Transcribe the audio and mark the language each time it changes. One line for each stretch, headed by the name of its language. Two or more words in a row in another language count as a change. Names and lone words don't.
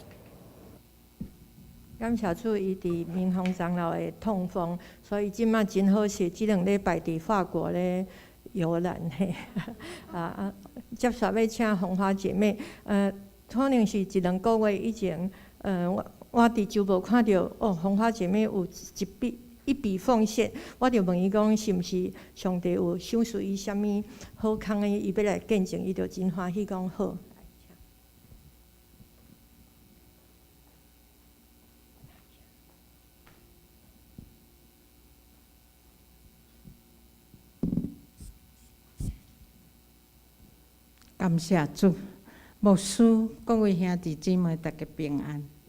Min Nan Chinese: 感谢主，伊伫民风长老的痛风，所以即马真好势，即2礼拜伫法国咧游览嘿，接续要请红花姐妹，可能是1-2个月以前，我伫周报看到红花姐妹有一笔奉献，我就问伊讲是毋是上帝有赏赐伊啥物好康的，伊要来见证，伊就真欢喜讲好。感谢主，牧师，各位兄弟姊妹，大家平安。